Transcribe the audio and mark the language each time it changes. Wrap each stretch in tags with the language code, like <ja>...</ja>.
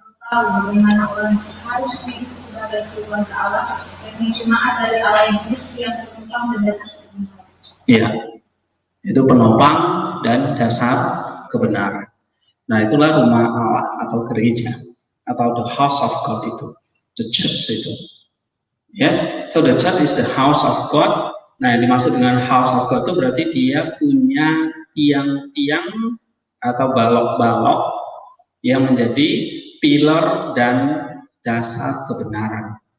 <id>Tahu bagaimana orang harus hidup sebagai keluarga Allah dan jemaat dari Allah yang hidup yang terkembang dan dasar kebenaran. Iya, itu penopang dan dasar kebenaran. Nah, itulah rumah Allah atau gereja atau</id> <en>the house of God</en> <id>itu,</id> <en>the church</en> <id>itu.</id> <en>Ya, so the church is the house of God.</en> <id>Nah, yang dimaksud dengan house of God itu berarti dia punya tiang-tiang atau balok-balok yang menjadi pilar dan dasar kebenaran.</id>